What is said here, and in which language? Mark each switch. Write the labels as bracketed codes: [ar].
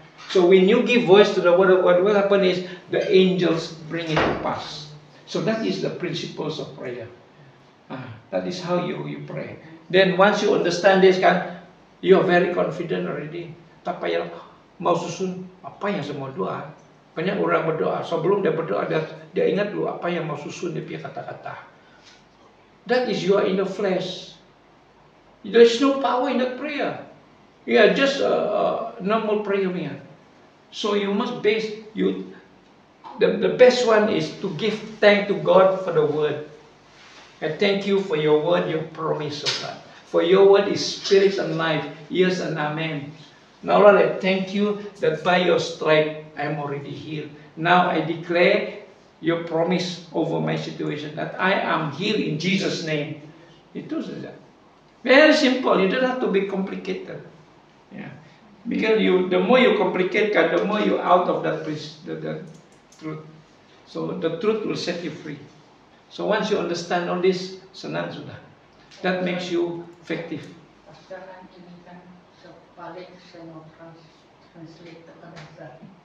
[en] So when you give voice to the word of God, what happens is the angels bring it to pass. So that is the principles of prayer. That is how you pray. Then once you understand this, you are very confident already. [ms] Tak payah mau susun apa yang semua doa. Banyak orang berdoa, sebelum dia berdoa dia ingat dulu apa yang mau susun dia punya kata-kata. [en] That is you are in the flesh. There is no power in that prayer. You are just a normal prayer. So you must base the best one is to give thanks to God for the word. I thank you for your word, your promise of God. For your word is spirit and life. Yes and amen. Now Lord, I thank you that by your stripe I am already healed. Now I declare your promise over my situation that I am healed in Jesus' name. [ms] Itu saja. [en] Very simple. You don't have to be complicated. Yeah. Because the more you complicate, the more you out of that the truth. So the truth will set you free. So once you understand all this, [ms] senang sudah. [en] That makes you effective. [ms] Pasaran ini kan paling saya mau translate ke bahasa.